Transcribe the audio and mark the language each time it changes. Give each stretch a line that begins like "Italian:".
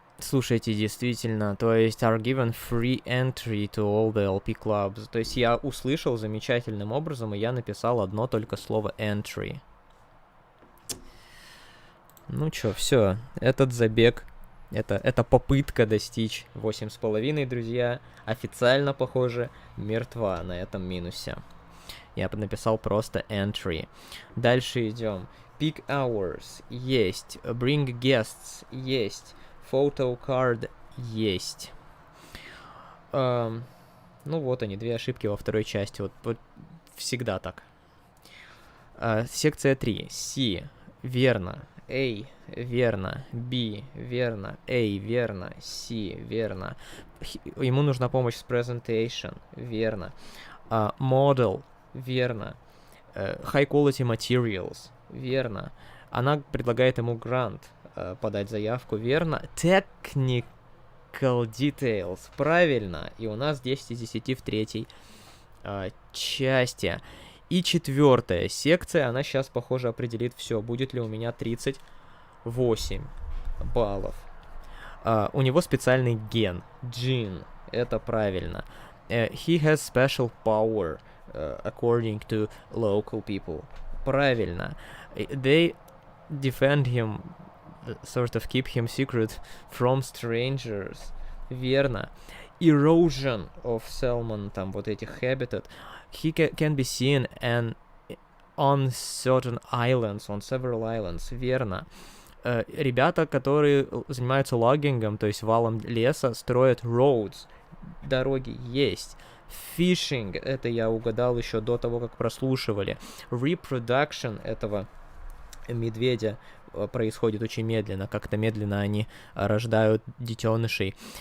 Russian: Слушайте, действительно, то есть
English: are given free entry to all the LP clubs.
Russian: То есть я услышал замечательным образом, и я написал одно только слово entry. Ну чё, все, этот забег, это попытка достичь 8,5, друзья, официально, похоже, мертва на этом минусе. Я написал просто entry. Дальше идем.
English: Peak hours есть. Bring guests есть. Photo card есть.
Russian: Ну вот они, две ошибки во второй части. Вот всегда так. Секция 3. C. Верно. A. Верно. B. Верно. A. Верно. C. Верно. Ему нужна помощь с presentation. Верно. Model. Верно.
English: High quality materials.
Russian: Верно. Она предлагает ему грант. Подать заявку, верно.
English: Technical details, правильно.
Russian: И у нас 10 из 10 в третьей части. И четвертая секция, она сейчас, похоже, определит все. Будет ли у меня 38 баллов. У него специальный ген. Gene. Это правильно.
English: He has special power, according to local people.
Russian: Правильно.
English: They defend him, sort of keep him secret from strangers.
Russian: Верно.
English: Erosion of salmon,
Russian: там вот этих
English: habitat. He can be seen on certain islands, on several islands.
Russian: Верно. Ребята, которые занимаются логингом, то есть валом леса, строят roads. Дороги есть. Fishing, это я угадал еще до того, как прослушивали. Reproduction этого медведя происходит очень медленно, как-то медленно они рождают детенышей.